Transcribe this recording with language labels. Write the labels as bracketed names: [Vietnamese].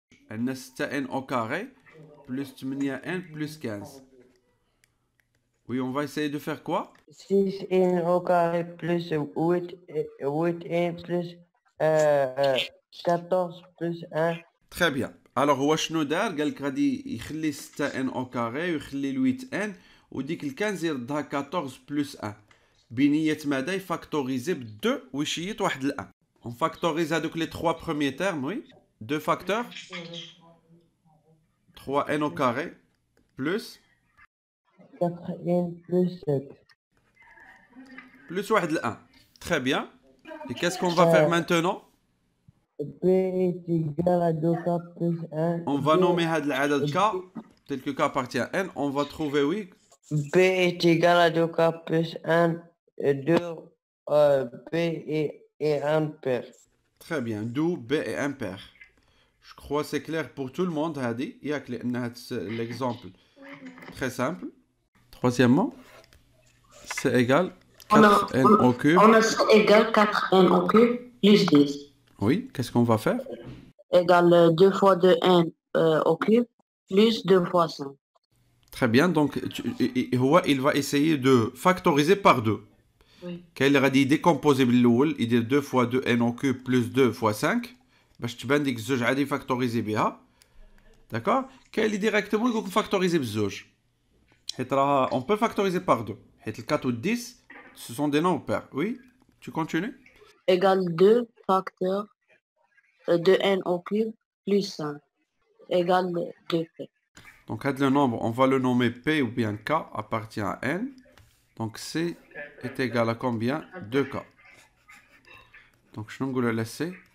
[Arabic] عندنا [French] 6n au carré plus 8n plus 15. Oui, on va essayer de faire quoi? 6n au carré plus 8n plus 14 plus 1. Très bien. Alors [Arabic] هو شنو دار؟ قال لك غادي يخلي 6n au carré ويخلي 8n وديك ال 15 يردها 14 plus 1 بنية ماذا؟ يفاكتوريزي ب 2 ويشيط واحد ال 1. [French] On factorise [Arabic] هذوك [French] les 3 premiers termes, oui. 2 facteurs. 3n au carré plus 4n plus 7. Plus [Arabic] واحد ال [French] 1. Très bien. Et qu'est-ce qu'on va faire maintenant? P est égal à 2k plus 1. On va nommer [Arabic] هذا العدد [French] k, tel que k appartient à n. On va trouver, oui. P est égal à 2k plus 1. 2 P est impair. Très bien. D'où B est impair. Je crois que c'est clair pour tout le monde. [Arabic] هذه ياك لأن [French] l'exemple très simple. Troisièmement, c'est égal 4n au cube. On a c'est égal 4n au cube plus 10. Oui, qu'est-ce qu'on va faire? Égal 2 fois 2n au cube plus 2 fois 5. Très bien, donc il va essayer de factoriser par 2. Oui. [Arabic] كاين اللي غادي يديكومبوزي بالاول يدير [French] 2 fois 2n au cube plus 2 fois 5 [Arabic] باش تبان ديك الزوج عادي يفاكتوريزي بها. داكور. كاين اللي ديريكتومون يقول لك فاكتوريزي بالزوج حيت راه [French] on peut factoriser par 2 [Arabic] حيت ال 4 و 10 [French] ce sont des nombres pairs. Oui, tu continues. Égal 2 facteur 2n au cube plus 5 égale 2p. Donc le nombre, on va le nommer P ou bien K appartient à n. Donc C est égal à combien? 2K. Donc je vais le laisser.